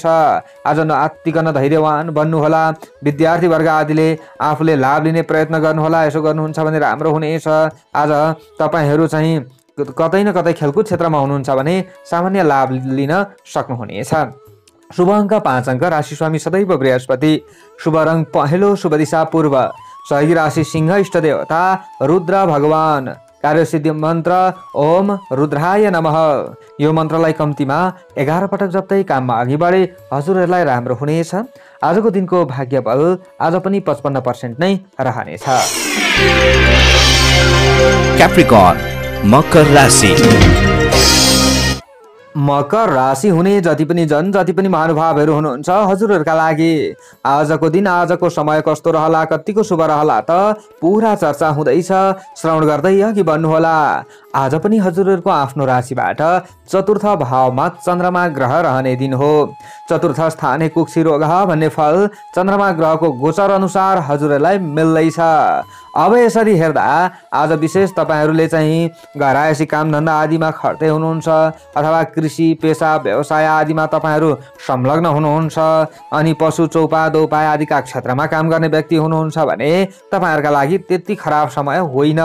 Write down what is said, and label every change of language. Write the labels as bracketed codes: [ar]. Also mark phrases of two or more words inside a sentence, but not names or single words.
[ne] आज नआत्तिकन धैर्यवान बन्नुहोला। विद्यार्थी वर्ग आदिले आफूले लाभ लिने प्रयत्न गर्नुहोला। यसो गर्नुहुन्छ भने राम्रो हुनेछ। आज तपाईहरू चाहिँ कतै न कतै खेलकुद क्षेत्रमा हुनुहुन्छ भने सामान्य लाभ लिन सक्नुहुनेछ। शुभ अङ्क 5 अङ्क, राशि स्वामी सदैव बृहस्पति, शुभ रङ पहेँलो, शुभ दिशा पूर्व, सहयोगी राशि सिंह, इष्ट देवता रुद्र भगवान, कार्यसिद्धि मन्त्र [sa] ओम रुद्राय नमः। [ne] यो मन्त्रलाई कम्तीमा 11 पटक जप्दै काममा अघि बढे हजुरहरूलाई राम्रो हुनेछ। आजको दिनको भाग्य बल आज पनि 55% नै रहनेछ। क्याप्रिकर्न मकर राशि। मकर राशि हुने जति पनि महानुभावहरू हुनुहुन्छ हजुरहरूका लागि आजको दिन, आजको समय कस्तो रहला, कतिको शुभ रहला त पुरा चर्चा हुँदैछ। श्रवण गर्दै अघि बढ्नुहोला। आज पनि हजुरहरूको आफ्नो राशिबाट चतुर्थ भावमा चन्द्रमा ग्रह रहने दिन हो। चतुर्थ स्थाने कुक्षी रोग भन्ने फल चन्द्रमा ग्रहको गोचर अनुसार हजुरहरूलाई मिल्दैछ। अब यसरी हेर्दा आज विशेष तपाईहरूले चाहिँ घरायसी कामधन्दा आदिमा खट्दै हुनुहुन्छ अथवा कृषि पेसा व्यवसाय आदिमा तपाईहरू संलग्न हुनुहुन्छ अनि पशु चौपा दौपा आदिका क्षेत्रमा काम गर्ने व्यक्ति हुनुहुन्छ भने तपाईहरूका लागि त्यति खराब समय होइन।